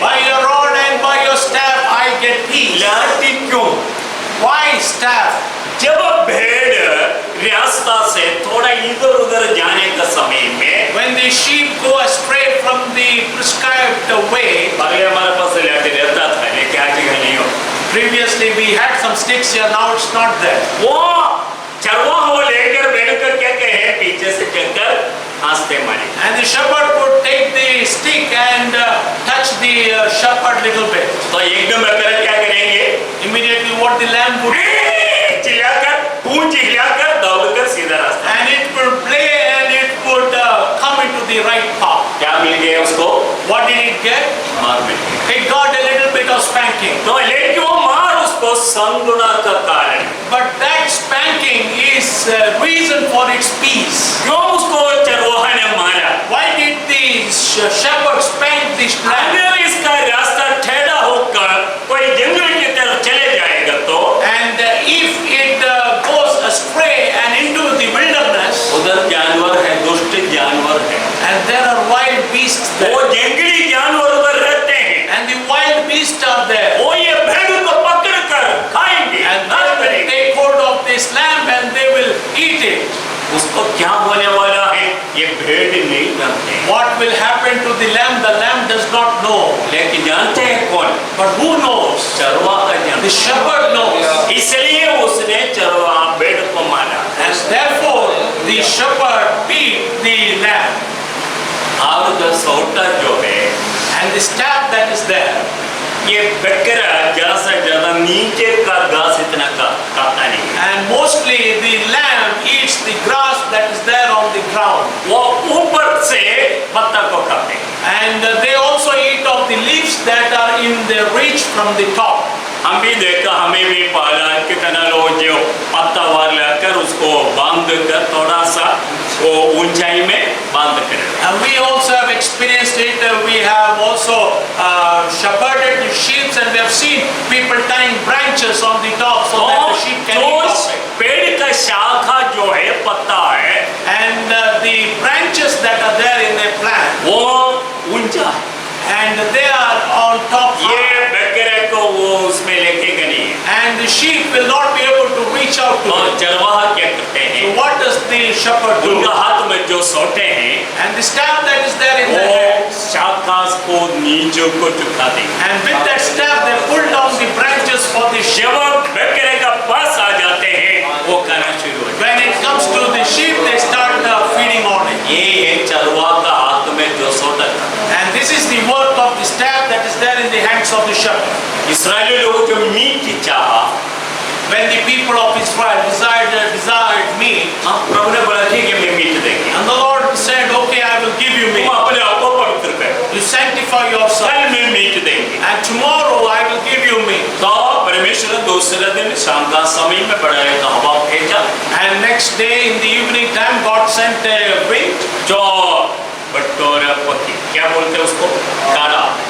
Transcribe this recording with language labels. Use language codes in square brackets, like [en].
[en] By your rod and by your staff I get peace. [hi] लाठी क्यों? [en] Why staff? [hi] जब भेड़ रास्ता से थोड़ा इधर उधर जाने का समय में, [en] When the sheep go astray from the prescribed way, [hi] पहले हमारे पास लाठी रहता था, लेकिन आजकल नहीं हो। [en] previously we had some sticks here, now it's not there. [hi] वो चरवाह वो लेकर भेड़ को क्या कहे, पीछे से चलकर आस्ते मारे। [en] And the shepherd would take the stick and touch the shepherd little bit. [hi] तो एकदम बकरा क्या करेंगे? [en] Immediately what the lamb would do, [hi] चिल्लाकर, पूंछ हिलाकर, दौड़कर सीधा रास्ता। [en] and it would play and it would come into the right path. [hi] क्या मिल गया उसको? [en] What did it get? [hi] मार मिल गया। [en] It got a little bit of spanking. [hi] तो लेकिन वो मार उसको संगुणा का कारण। [en] But that spanking is reason for its peace. [hi] क्यों उसको चरवाहा ने मारा? [en] Why did the shepherd spank this lamb? [hi] अगर इसका रास्ता टेढ़ा होकर कोई जंगल की तरफ चले जाएगा तो, [en] And if it goes astray and into the wilderness, [hi] उधर जानवर है, दुष्ट जानवर है, [en] and there are wild beasts [hi] वो [en] there, [hi] जंगली जानवर उधर रहते हैं, [en] and the wild beasts are there, [hi] वो ये भेड़ को पकड़कर खाएंगे, [en] and [hi] नष्ट [en] they will [hi] करेंगे। [en] take hold of this lamb and they will eat it. [hi] उसको क्या होने वाला है ये भेड़ नहीं जानते, [en] What will happen to the lamb does not know. [hi] लेकिन जानते हैं कौन? [en] But who knows? [hi] चरवाहा का जानते। [en] The shepherd knows. [hi] इसलिए उसने चरवाहा भेड़ को मारा। [en] And therefore the shepherd beat the lamb. [hi] और जो सोटा जो है, [en] And the staff that is there, [hi] ये बकरा ज्यादा से ज्यादा नीचे का घास इतना खाता नहीं, [en] and mostly the lamb eats the grass that is there on the ground. [hi] वो ऊपर से पत्ता को खाते हैं। [en] And they also eat of the leaves that are in the reach from the top. [hi] हम भी देखा, हमें भी पाला कितना लोग जो पत्ता वार लेकर उसको बांध कर थोड़ा सा वो ऊंचाई में बांध कर, [en] And we also have experienced it. We have also shepherded the sheep, and we have seen people tying branches on the top so that the sheep can eat [hi] जो [en] of it. [hi] पेड़ का शाखा जो है, पत्ता है, [en] And the branches that are there in a plant, [hi] वो ऊंचा है, [en] and they are on top [hi] ये [en] high, [hi] बकरे को वो उसमें लेकेगा नहीं है। [en] and the sheep will not be able to reach out to [hi] और [en] it. [hi] चरवाहा क्या करते [en] So [hi] हैं, [en] what does the shepherd do? [hi] उनका हाथ में जो सोटे हैं [en] And the staff that is there in [hi] वो [en] the hand, [hi] शाखा को नीचे को झुका देंगे। [en] and with that staff they pull down the branches for the sheep. [hi] जब वो बकरे का पास आ जाते हैं, वो खाना शुरू हो जाता [en] When it comes to the sheep, they start feeding on it. [hi] है। ये है चरवाहा का हाथ में जो सोटा था। [en] And this is the work of the staff that is there in the hands of the shepherd. [hi] इस्राएली लोग जो मीट की चाहा, [en] When the people of Israel desired meat, [hi] हाँ, प्रभु ने बोला ठीक है, मैं मीट देंगे, [en] and the Lord said, okay, I will give you [hi] तुम [en] meat. [hi] अपने आप को पवित्र करो, [en] You sanctify yourself, [hi] कल मैं मीट देंगे। [en] and tomorrow I will give you meat. [hi] तो परमेश्वर ने दूसरे दिन शाम का समय में बड़ा एक हवा भेजा, [en] And next day in the evening time, God sent a wind, [hi] जो बटोरा पकी, क्या बोलते हैं उसको, काड़ा।